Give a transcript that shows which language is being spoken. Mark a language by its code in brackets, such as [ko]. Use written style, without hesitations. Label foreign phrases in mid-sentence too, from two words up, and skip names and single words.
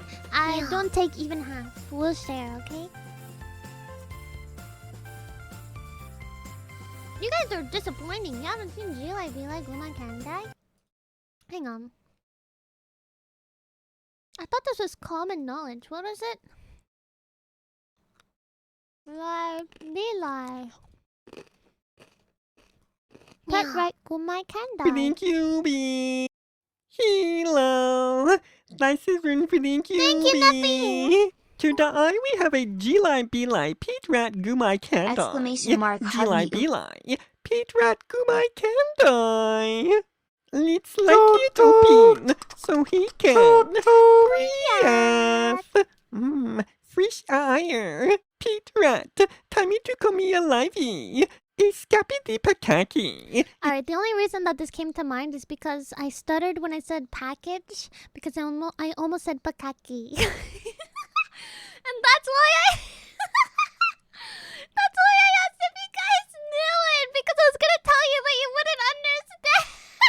[en] I don't take even half. We'll share, okay? You guys are disappointing. You haven't seen Jilai Bilai Gumai Kandai? Hang on. I thought this was common knowledge. What is it? Bilai. Pet right Gumai Kandai. Thank you, B. Hello. Nice to run for thank you. Thank you, Nuppy. Today we have a Jilai Bilai Pete Rat Gumai Kandai. Exclamation mark, Jilai hug you. Bilai Pete Rat Gumai Kandai. Let's like it open so he can breathe. Fresh air. Pete Rat, time to come here livey. Escapity pakaki. Alright, the only reason that this came to mind is because I stuttered when I said package, because I almost said pakaki. And that's why I... that's why I asked if you guys knew it, because I was gonna tell you, but you wouldn't understand.